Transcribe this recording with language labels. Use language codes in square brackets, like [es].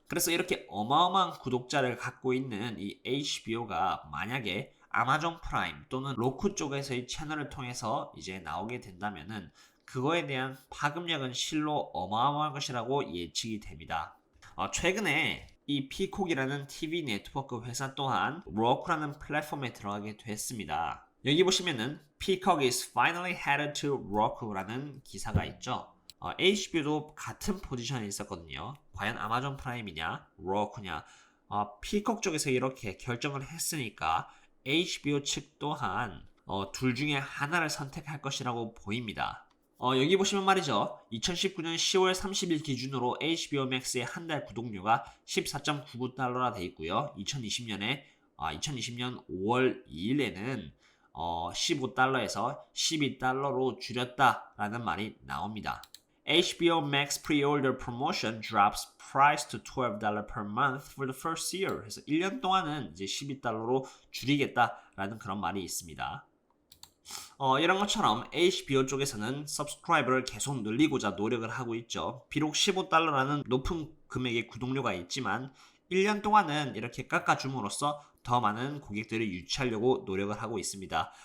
[ko] 그래서 이렇게 어마어마한 구독자를 갖고 있는 이 HBO가 만약에 아마존 프라임 또는 로쿠 쪽에서의 채널을 통해서 이제 나오게 된다면은 그거에 대한 파급력은 실로 어마어마한 것이라고 예측이 됩니다. 최근에 이 피콕이라는 TV 네트워크 회사 또한 로쿠라는 플랫폼에 들어가게 됐습니다. 여기 보시면은 [en] Peacock is finally headed to Roku [ko] 라는 기사가 있죠. HBO도 같은 포지션에 있었거든요. 과연 아마존 프라임이냐, 로쿠냐. 피콕 쪽에서 이렇게 결정을 했으니까 HBO 측 또한 둘 중에 하나를 선택할 것이라고 보입니다. 여기 보시면 말이죠. 2019년 10월 30일 기준으로 HBO Max의 한 달 구독료가 14.99달러라 돼 있고요. 2020년 5월 2일에는 15달러에서 12달러로 줄였다라는 말이 나옵니다. [en] HBO Max Pre-Order Promotion drops price to $12 per month for the first year. [ko] 그래서 1년 동안은 이제 12달러로 줄이겠다라는 그런 말이 있습니다. 이런 것처럼 HBO 쪽에서는 서브스크라이버를 계속 늘리고자 노력을 하고 있죠. 비록 15달러라는 높은 금액의 구독료가 있지만 1년 동안은 이렇게 깎아줌으로써 더 많은 고객들을 유치하려고 노력을 하고 있습니다.